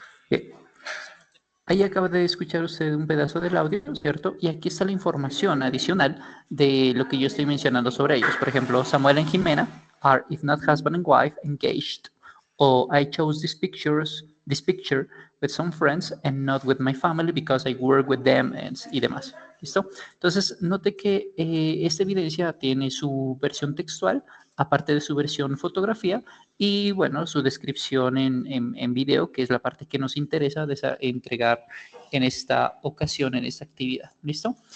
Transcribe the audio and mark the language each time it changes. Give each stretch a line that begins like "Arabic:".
Spanish: Bien. Ahí acaba de escuchar usted un pedazo del audio, ¿cierto? Y aquí está la información adicional de lo que yo estoy mencionando sobre ellos. Por ejemplo,
English: Samuel and Jimena are, if not husband and wife, engaged. O I chose this picture with some friends and not with my family because I work with them
Spanish: y demás. ¿Listo? Entonces, note que esta evidencia tiene su versión textual, aparte de su versión fotografía, y bueno, su descripción en video, que es la parte que nos interesa entregar en esta ocasión, en esta actividad. ¿Listo?